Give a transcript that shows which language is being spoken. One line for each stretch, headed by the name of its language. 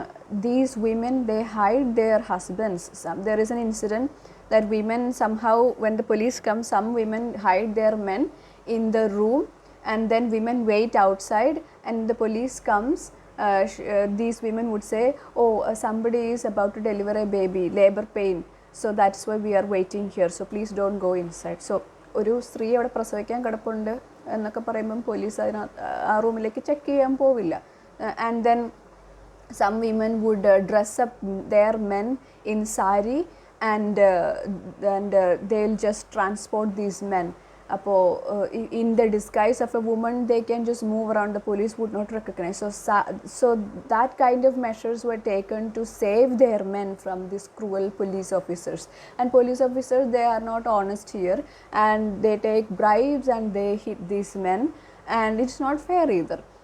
English: These women, they hide their husbands. There is an incident that women somehow, when the police come, some women hide their men in the room, and then women wait outside, and the police comes. These women would say, oh, somebody is about to deliver a baby, labor pain, so that's why we are waiting here, so please don't go inside.
Malayalam: So ഒരു സ്ത്രീ അവിടെ പ്രസവിക്കാൻ കിടപ്പുണ്ട് എന്നൊക്കെ പറയുമ്പം police ആ റൂമിലേക്ക് check ചെയ്യാൻ പോവില്ല.
English: And then some women would dress up their men in sari, and they will just transport these men. അപ്പോൾ in the disguise of a woman they can just move around, the police would not recognize. So that kind of measures were taken to save their men from these cruel police officers. And police officers, they are not honest here, and they take bribes and they hit these men, and it's not fair either.